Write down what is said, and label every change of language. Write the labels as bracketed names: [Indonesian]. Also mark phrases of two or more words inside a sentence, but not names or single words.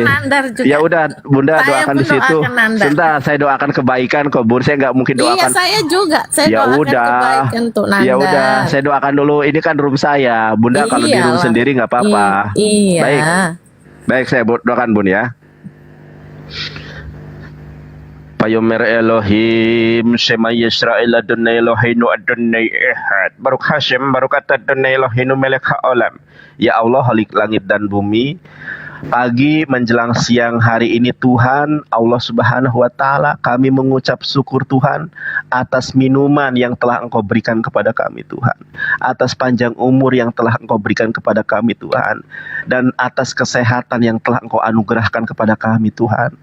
[Indonesian] Ya udah, Bunda saya doakan di situ. Sebentar, saya doakan kebaikan kok, Bun. Saya nggak mungkin doakan. Iya, saya juga. Saya ya doakan udah. kebaikan untuk Nanda. Ya udah, saya doakan dulu. Ini kan room saya. Bunda kalau di room sendiri nggak apa-apa. Iya. Baik, saya doakan, Bun ya. [Hebrew] ויאמר אלהים שמע ישראל אדוני אלהינו אדוני אחד ברוך השם ברוך אדוני אלהינו מלך העולם. [Indonesian] Ya Allah, Khalik langit dan bumi, pagi menjelang siang hari ini Tuhan Allah [Arabic] سبحانه وتعالى, [Indonesian] kami mengucap syukur Tuhan atas minuman yang telah Engkau berikan kepada kami Tuhan, atas panjang umur yang telah Engkau berikan kepada kami Tuhan, dan atas kesehatan yang telah Engkau anugerahkan kepada kami Tuhan.